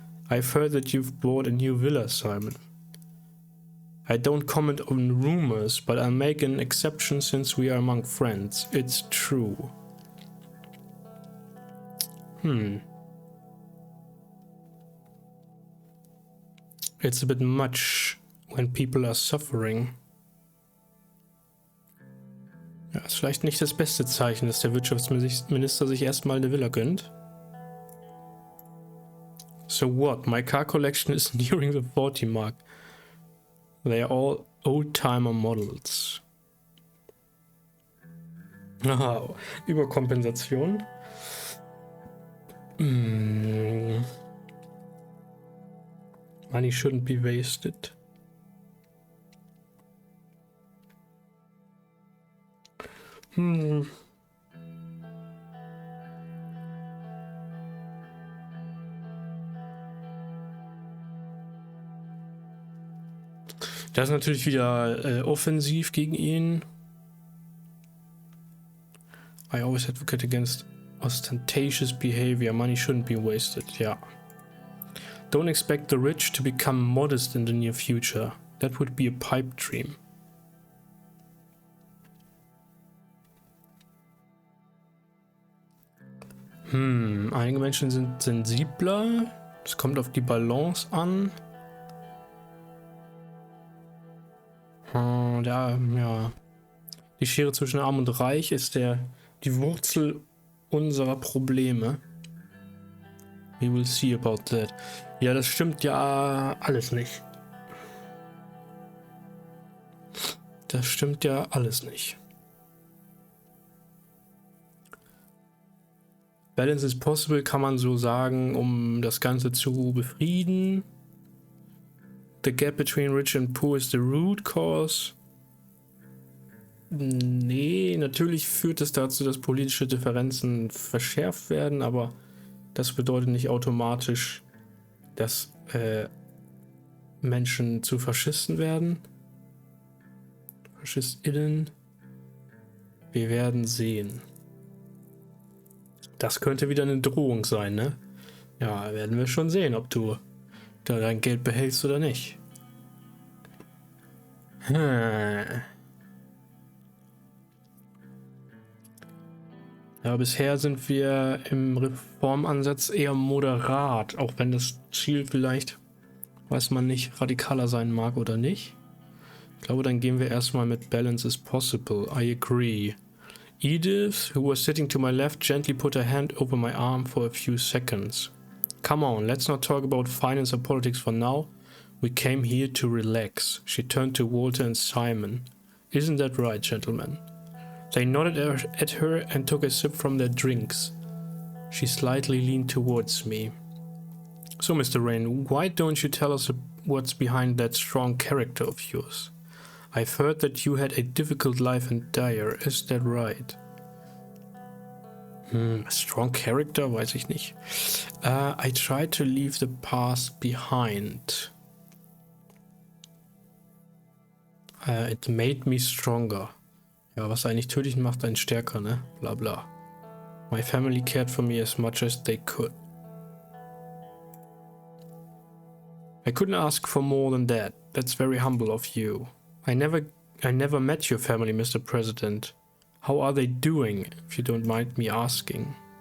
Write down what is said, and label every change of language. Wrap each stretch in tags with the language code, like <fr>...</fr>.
<en>I've heard that you've bought a new villa, Simon. I don't comment on rumors, but I'll make an exception since we are among friends. It's true. It's a bit much when people are suffering.</en> <de>Ja, ist vielleicht nicht das beste Zeichen, dass der Wirtschaftsminister sich erstmal eine Villa gönnt.</de> <en>So what? My car collection is nearing the 40 mark. They are all old-timer models. Wow. Überkompensation. Money shouldn't be wasted.</en> <de>Das ist natürlich wieder offensiv gegen ihn.</de> <en>I always advocate against ostentatious behavior. Money shouldn't be wasted. Ja. Don't expect the rich to become modest in the near future. That would be a pipe dream.</en> <de>Einige Menschen sind sensibler. Es kommt auf die Balance an. Ja. Die Schere zwischen Arm und Reich ist die Wurzel unserer Probleme.</de> <en>We will see about that.</en> <de>Ja, das stimmt ja alles nicht. Das stimmt ja alles nicht.</de> <en>Balance is possible</en> <de>kann man so sagen, um das Ganze zu befrieden.</de> <en>The gap between rich and poor is the root cause.</en> <de>Nee, natürlich führt es dazu, dass politische Differenzen verschärft werden, aber das bedeutet nicht automatisch, dass Menschen zu Faschisten werden. FaschistInnen. Wir werden sehen. Das könnte wieder eine Drohung sein, ne? Ja, werden wir schon sehen, ob du da dein Geld behältst oder nicht. Ja, bisher sind wir im Reformansatz eher moderat, auch wenn das Ziel vielleicht, weiß man nicht, radikaler sein mag oder nicht. Ich glaube, dann gehen wir erstmal mit</de> <en>Balance is possible. I agree. Edith, who was sitting to my left, gently put her hand over my arm for a few seconds. Come on, let's not talk about finance or politics for now. We came here to relax. She turned to Walter and Simon. Isn't that right, gentlemen? They nodded at her and took a sip from their drinks. She slightly leaned towards me. So, Mr. Rayne, why don't you tell us what's behind that strong character of yours? I've heard that you had a difficult life and dire. Is that right? A strong character?</en> <de>Weiß ich nicht.</de> <en>I tried to leave the past behind. It made me stronger.</en> <de>Ja, was eigentlich tödlich macht, einen stärker, ne? Bla bla.</de> <en>My family cared for me as much as they could. I couldn't ask for more than that. That's very humble of you. I never met your family, Mr. President. How are they doing, if you don't mind me asking?</en>